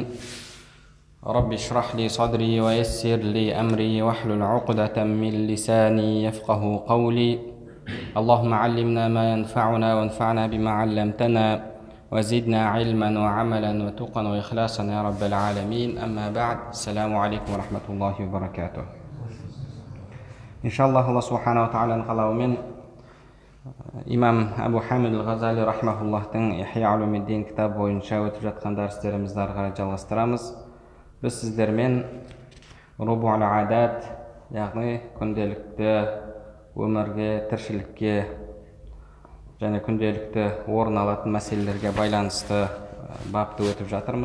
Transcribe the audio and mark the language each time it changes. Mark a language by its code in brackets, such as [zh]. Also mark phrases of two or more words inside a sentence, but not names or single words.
[ar] رب اشرح لي صدري ويسر لي أمري واحلل عقدة من لساني يفقه قولي. اللهم علمنا ما ينفعنا وانفعنا بما علمتنا وزدنا علما وعملا وتقا وإخلاصا يا رب العالمين. أما بعد، السلام عليكم ورحمة الله وبركاته. إن شاء الله الله سبحانه وتعالى [kk] қалауымен имам Абу Хамид Ғазали рахмахуллахтың Ихия Улумиддин кітабы бойынша өтіп жатқан дәрістерімізді ары қарай жалғастырамыз. Біз сіздермен [ar] ربع العادات, [kk] яғни күнделікті өмірге, тіршілікке және күнделікті орын алатын мәселелерге байланысты бапты өтіп жатырмыз.